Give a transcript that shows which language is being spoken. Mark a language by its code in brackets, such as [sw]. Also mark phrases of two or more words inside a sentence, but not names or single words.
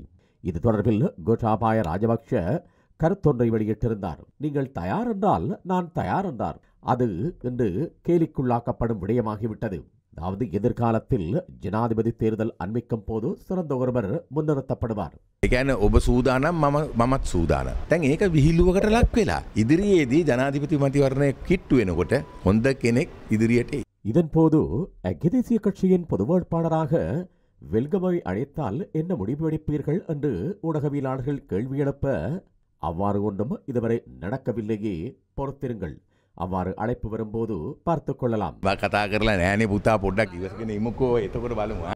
[ta] இது தொடர்பில் கோட்டாபாய ராஜபக்ஷ கருத்தொன்றை வெளியிட்டிருந்தார். நீங்கள் தயார் என்றால் நான் தயார் என்றார். அது என்று கேலிக்குள்ளாக்கப்படும் விடயமாகிவிட்டது. அதாவது எதிர்காலத்தில் ஜனாதிபதி தேர்தல் அண்மிக்கும் போது சிறந்த ஒருவர் முன்னிறுத்தப்படுவார். [si] ඒකැන ඔබ සූදානම් මමත් සූදානම්. දැන් ඒක විහිළුවකට ලක් වෙලා ඉදිරියේදී ජනාධිපති මැතිවරණය කිට්ටු වෙනකොට හොඳ කෙනෙක් ඉදිරියට එයි. [ta] இதன்போது ஐக்கிய தேசிய கட்சியின் பொது வேட்பாளராக வெல்கமை அழைத்தால் என்ன முடிவு எடுப்பீர்கள் என்று ஊடகவியலாளர்கள் கேள்வி எழுப்ப, அவ்வாறு ஒன்றும் இதுவரை நடக்கவில்லையே, பொறுத்திருங்கள், அவ்வாறு அழைப்பு வரும்போது பார்த்துக் கொள்ளலாம். [si] කතා කරලා නෑනේ පුතා පොඩ්ඩක් ඉවසගෙන ඉමුකෝ එතකොට බලමු.